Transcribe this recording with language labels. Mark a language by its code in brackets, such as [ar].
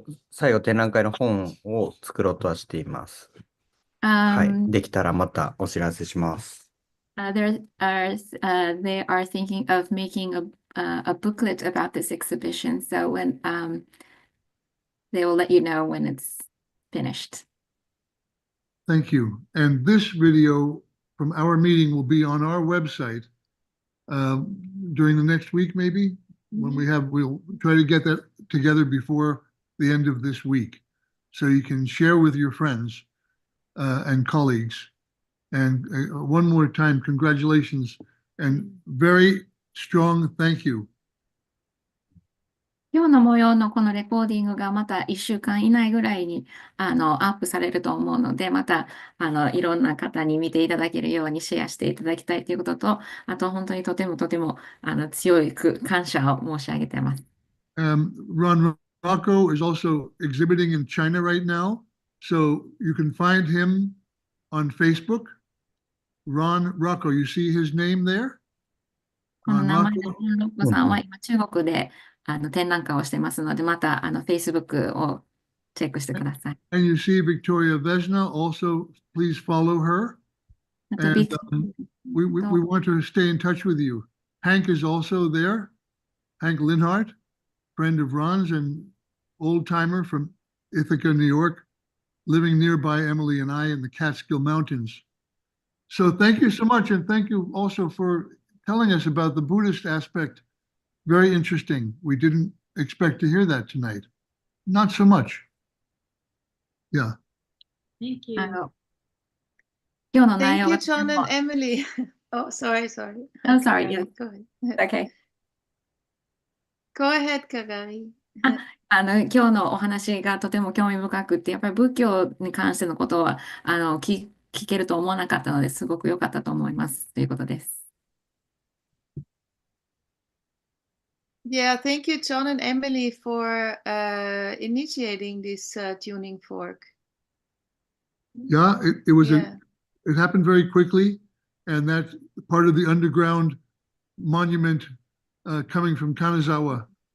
[ja] 最後展覧会の本を作ろうとはしています。はい。できたらまたお知らせします。 [en] They are thinking of making a booklet about this exhibition. So when they will let you know when it's finished. Thank you. And this video from our meeting will be on our website during the next week, maybe when we'll try to get that together before the end of this week, so you can share with your friends and colleagues. And one more time, congratulations and very strong thank you. [ja] 今日の模様のこのレコーディングがまた1週間以内ぐらいにアップされると思うので、またいろんな方に見ていただけるようにシェアしていただきたいということと、あと本当にとても強く感謝を申し上げています。 [en] Ron Rocco is also exhibiting in China right now, so you can find him on Facebook. Ron Rocco, you see his name there? [ja] この名前のロッコさんは今中国で展覧会をしてますので、またFacebook をチェックしてください。 [en] And you see Victoria Vesna, also please follow her. [ja] あと [en] And we want to stay in touch with you. Hank is also there. Hank Linhart, friend of Ron's and old timer from Ithaca, New York, living nearby Emily and I in the Catskill Mountains. So thank you so much. And thank you also for telling us about the Buddhist aspect. Very interesting. We didn't expect to hear that tonight. Not so much. Yeah. Thank you. [ja] 今日の内 [en] Thank [ja] 容 [en] you, [ja] が [en] John and Emily. Oh, sorry. Oh, sorry, Kagari, yes. Go ahead. Okay. Go ahead, Kagari. [ja] 今日のお話がとても興味深くって、やっぱり仏教に関してのことは聞けると思わなかったのですごく良かったと思いますということです。 [en] Yeah, thank you, John and Emily, for initiating this tuning fork. Yeah, it was Yeah. it happened very quickly, and that's part of the underground monument coming from Kanazawa.